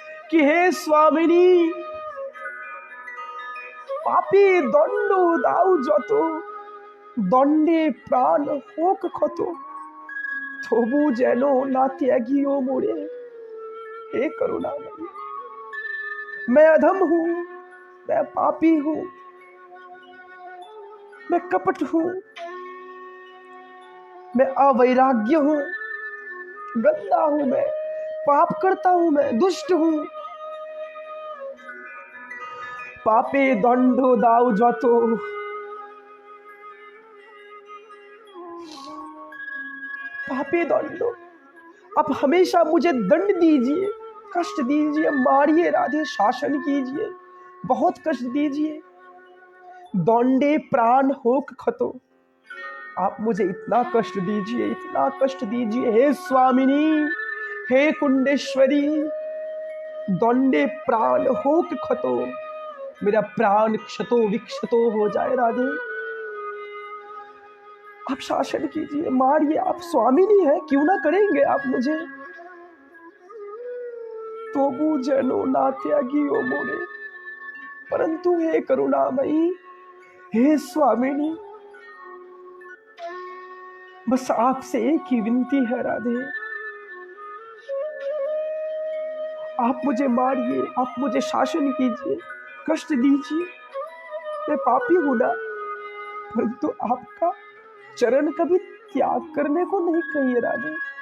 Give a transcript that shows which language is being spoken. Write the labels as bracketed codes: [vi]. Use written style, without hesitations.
[hi] कि हे स्वामिनी, [bn] পাপে দণ্ড দাও যত, দণ্ডে প্রাণ হোক ক্ষত, তবু যেন না ত্যাগিও মোরে। [hi] हे करुणामयी, मैं अधम हूं, मैं पापी हूं, मैं कपट हूं, मैं अवैराग्य हूं, गंदा हूं, मैं पाप करता हूं, मैं दुष्ट हूं। [bn] पापे दंड दाओ जतो, पापे दंड, [hi] आप हमेशा मुझे दंड दीजिए, कष्ट दीजिए, मारिए राधे, शासन कीजिए, बहुत कष्ट दीजिए। [bn] दंडे प्राण होक खतो, [hi] आप मुझे इतना कष्ट दीजिए, इतना कष्ट दीजिए हे स्वामिनी, हे कुंडेश्वरी। [bn] दंडे प्राण होक खतो, [hi] मेरा प्राण क्षतो विक्षतो हो जाए राधे, आप शासन कीजिए, मारिए, आप स्वामिनी है, क्यों ना करेंगे आप मुझे। [bn] तोबू जनो ना त्यागियो मोरे, [hi] परंतु हे करुणामयी, हे स्वामिनी, बस आपसे एक ही विनती है राधे, आप मुझे मारिए, आप मुझे शासन कीजिए, कष्ट दीजिए, मैं पापी हूं ना, परंतु आपका चरण कभी त्याग करने को नहीं कहिए राधे।